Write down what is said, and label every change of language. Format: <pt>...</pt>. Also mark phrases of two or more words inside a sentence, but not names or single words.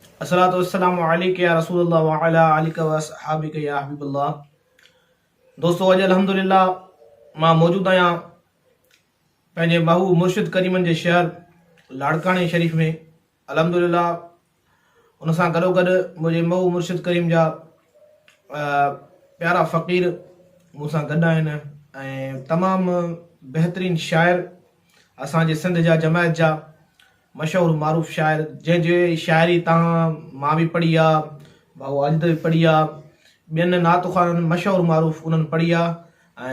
<ar>الصلاة والسلام عليك يا رسول الله وعلى آلك وأصحابك يا حبيب الله.</ar> <sd>दोस्तों, अॼु अल्हम्दुलिल्लाह मां मौजूदु आहियां पंहिंजे महबूब मुर्शिद करीमनि जे शहर लाड़काणे शरीफ़ में। अल्हम्दुलिल्लाह उन सां गॾोगॾु मुंहिंजे महबूब मुर्शिद करीम जा प्यारा फ़क़ीर मूं सां गॾु आहिनि ऐं तमामु बहितरीन शाइर असांजे सिंध जा जमायत जा मशहूर मारूफ़ शाइर जंहिंजी शाइरी तव्हां मां बि पढ़ी आहे, भाऊ आजिद बि पढ़ी आहे, ॿियनि नात ख़्वाननि मशहूर मारूफ़ उन्हनि पढ़ी आहे।</sd>